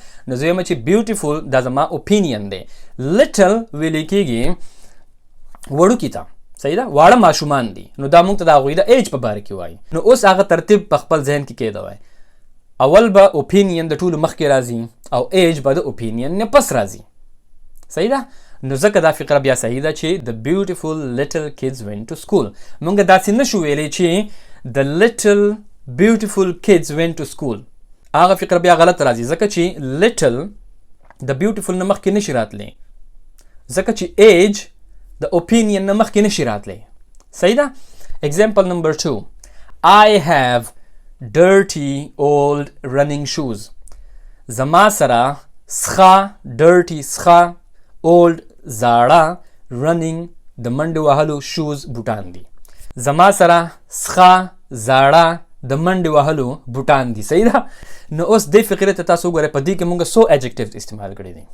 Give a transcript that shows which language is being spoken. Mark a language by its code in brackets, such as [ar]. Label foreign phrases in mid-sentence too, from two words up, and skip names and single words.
[ps] نو زه وایم چې بیوټیفل دا زما اوپینین دی. لیټل ویلی کېږي وړوکي ته، صحیح ده، واړه ماشومان دي. نو دا مونږ ته د هغوی د ایج په باره کې وایي. نو اوس هغه ترتیب په خپل ذهن کې کېدوئ. اول به اوپینین د ټولو مخکې راځي او ایج به د اوپینین نه پس راځي، صحیح ده. نو ځکه دا فقره بیا صحیح ده چې [en] the beautiful little kids went to school. [ps] مونږ داسې نشو ویلی چې [en] the little beautiful kids went to school. [ps] هغه فقره بیا غلط راځي ځکه چې little د beautiful نه مخکې نشي راتلی، ځکه چې age د opinion نه مخکې نشي راتلی، صحیح ده. [en] Example number 2. I have dirty old running shoes. [ps] زما سره سخه dirty سخه old زاړه running د منډې وهلو shoes بوټان دي. زما سره سخه زاړه د منډې وهلو بوټان دي، صحیح ده. نو اوس دې فقرې ته تاسو وګورئ په دې کې موږ څو ایجکټیوز استعمال کړي دي؟